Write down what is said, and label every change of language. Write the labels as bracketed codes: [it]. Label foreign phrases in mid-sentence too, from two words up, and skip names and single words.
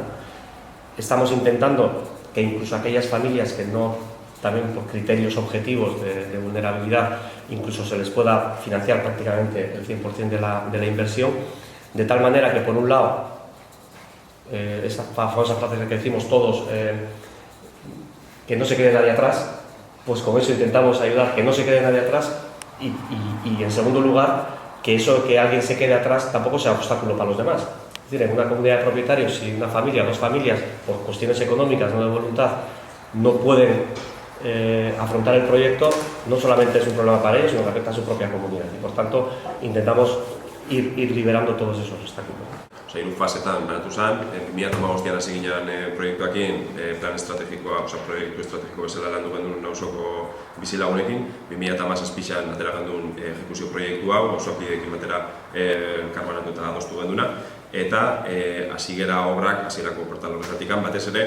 [es] Estamos intentando que incluso aquellas familias que no, también por criterios objetivos de vulnerabilidad, incluso se les pueda financiar prácticamente el 100% de la inversión, de tal manera que por un lado, esa famosa frase que decimos todos, que no se quede nadie atrás, pues con eso intentamos ayudar que no se quede nadie atrás y en segundo lugar, que eso que alguien se quede atrás tampoco sea obstáculo para los demás. Es decir, en una comunidad de propietarios, si una familia, 2 familias, por cuestiones económicas, no de voluntad, no pueden afrontar el proyecto, no solamente es un problema para ellos, sino que afecta a su propia comunidad. Y por tanto, intentamos ir liberando todos esos obstáculos. [eu] Osa, 3 fasetan banatu zen, 2015an hasi ginen proiektuakin, plan estrategikoa, proiektu estrategiko bezala landu gendun nausoko bizilagunekin, 2017an atera gendun ejekuzio proiektu hau, auzokideekin batera karbanatu eta adostu genduna, eta hasi gera obrak, hasierako portal horretatik, batez ere,